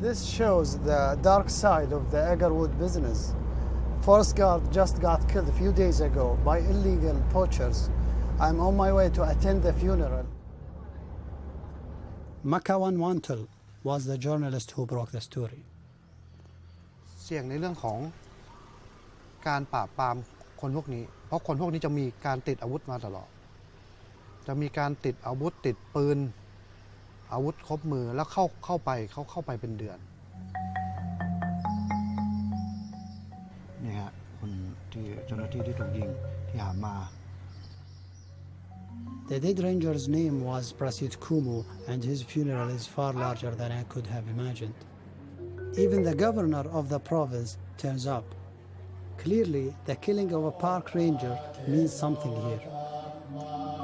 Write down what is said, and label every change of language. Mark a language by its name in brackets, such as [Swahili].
[English] This shows the dark side of the agarwood business. Forest guard just got killed a few days ago by illegal poachers. I'm on my way to attend the funeral. Makawan Wantul was the journalist who broke the story. [Thai] เสี่ยงในเรื่องของการปราบปรามคนพวกนี้เพราะคนพวกนี้จะมีการติดอาวุธมาตลอดจะมีการติดอาวุธติดปืนอาวุธครบมือแล้วเข้าไปเป็นเดือนนี่ฮะคนที่เจ้าหน้าที่ที่ถูกยิงที่หามา [English] The dead ranger's name was Prasit Kumu, and his funeral is far larger than I could have imagined. Even the governor of the province turns up. Clearly, the killing of a park ranger means something here.